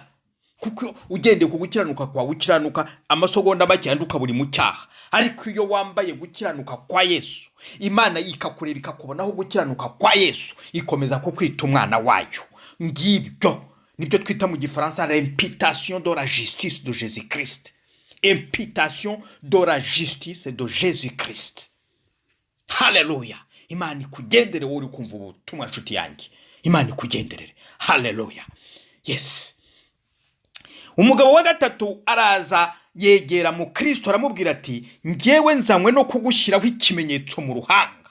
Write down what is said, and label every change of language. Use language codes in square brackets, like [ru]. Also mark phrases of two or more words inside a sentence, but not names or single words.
[rw] Kuko ugendeye ku gukiranuka kwawe ukiranuka amasogonda make yanduka buri mu cyaha. Ariko iyo wambaye gukiranuka kwa Yesu, Imana ikakureba ikakubonaho gukiranuka kwa Yesu, ikomeza ko kwita umwana wayo. Ngibyo nibyo twita mu gifaransa [fr] l'imputation de la justice de Jésus Christ. Imputation de la justice de Jésus Christ. [rw] Haleluya. Imana ikugenderere wowe uri kumva ubutumwa nshuti yanjye. Imana ikugenderere. Haleluya. Yes. Umugabo wa gatatu araza yegera mu Kristo aramubwira ati ngewe nzanywe no kugushyiraho ikimenyetso mu ruhanga.